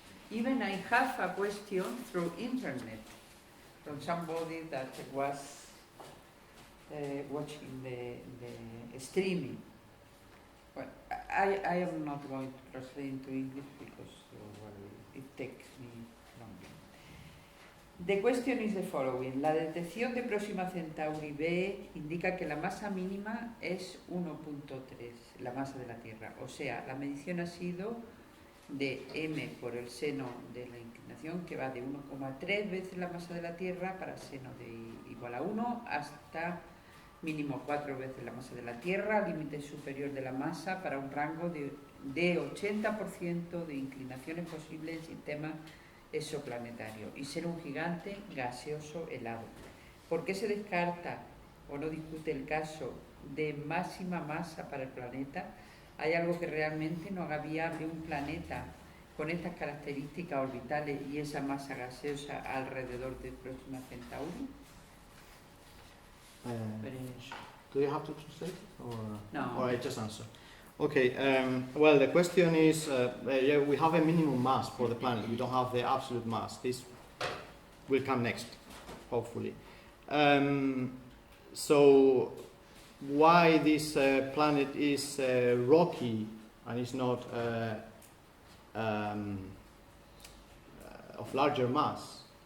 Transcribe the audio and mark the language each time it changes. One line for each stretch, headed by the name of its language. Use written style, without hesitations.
English: Even I have a question through internet from somebody that was watching the streaming. Well, I am not going to translate into English because it takes me longer. The question is the following.
Spanish: La detección de Próxima Centauri B indica que la masa mínima es 1.3, la masa de la Tierra. O sea, la medición ha sido de m por el seno de la inclinación, que va de 1,3 veces la masa de la Tierra para seno de igual a 1 hasta mínimo 4 veces la masa de la Tierra, límite superior de la masa para un rango de 80% de inclinaciones posibles en sistema exoplanetario y ser un gigante gaseoso helado. ¿Por qué se descarta o no discute el caso de máxima masa para el planeta? ¿Hay algo que realmente no haga viable un planeta con estas características orbitales y esa masa gaseosa alrededor de Próxima Centauri?
English: Do you have to translate it? Or? No. Or I just answer. Okay, well, the question is, yeah, we have a minimum mass for the planet. We don't have the absolute mass. This will come next, hopefully. So, why this planet is rocky and is not of larger mass?